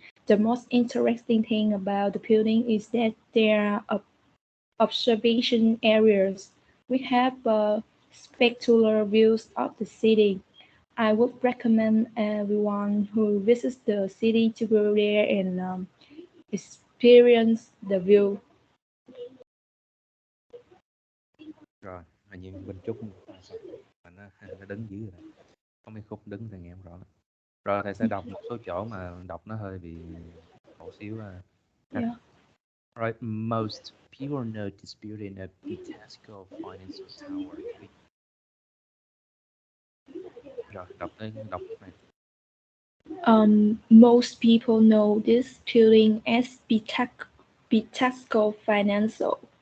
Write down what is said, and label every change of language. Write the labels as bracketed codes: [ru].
[en] The most interesting thing about the building is that there are observation areas. We have spectacular views of the city. I would recommend everyone who visits the city to go there and experience the view. [vi] Rồi, hình như Minh Trúc xong. Mình nó đứng dưới rồi. Có mấy khúc đứng thì nghe không rõ lắm. Rồi thầy sẽ đọc một số chỗ mà đọc nó hơi bị cổ xíu ha. [en] Yeah. Right, most people know this building at Pitasco Financial Tower. [vi] Rồi, đọc này. [en] Most people know this building as Bitasco Financial.